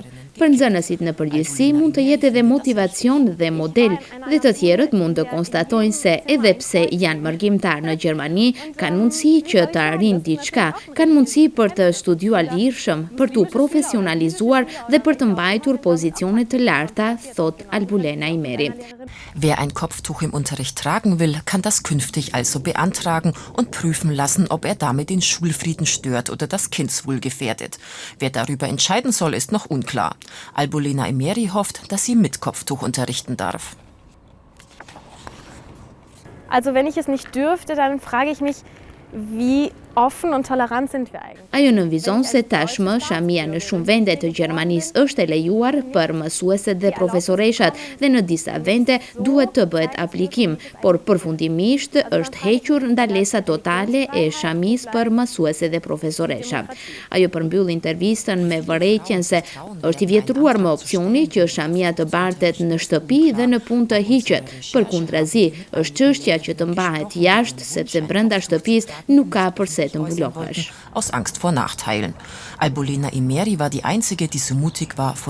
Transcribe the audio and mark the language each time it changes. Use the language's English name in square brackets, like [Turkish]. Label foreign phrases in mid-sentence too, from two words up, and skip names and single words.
[Albanian] Për nxënësit në përgjithësi mund të jetë edhe motivacion dhe model dhe të tjerët mund të konstatojnë se edhe pse janë mërgjimtar në Gjermani, kanë mundësi që të arrijnë diçka, kanë mundësi për të studiuar lirshëm, për të profesionalizuar dhe për të mbajtur pozicione të larta, thot Albulena Imeri. [German] Wer ein Kopftuch im Unterricht tragen will, kann das künftig also beantragen und prüfen lassen, ob damit den Schulfrieden stört oder das Kindswohl gefährdet. Wer darüber entscheiden soll, ist noch unklar. Albulena Imeri hofft, dass sie mit Kopftuch unterrichten darf. Also wenn ich es nicht dürfte, dann frage ich mich, wie offen und tolerant sind wir eigentlich? [Albanian] Ajo nënvizon se tashmë shamia në shumë vende të Gjermanisë është e lejuar për mësueset dhe profesoreshat dhe në disa vende duhet të bëhet aplikim, por përfundimisht është hequr ndalesa totale e shamis për mësuese dhe profesoresha. Ajo përmbyll intervistën me vërejtjen se është i vjetruar më opsioni që shamia të bartet në shtëpi dhe në punë të hiqet. Përkundrazi, është çështja që të mbahet jashtë sepse brenda shtëpisë nuk ka përse të mbullohesh. [German] Aus Angst vor Nachteilen. Albulena Imeri war die einzige, die so mutig war, vor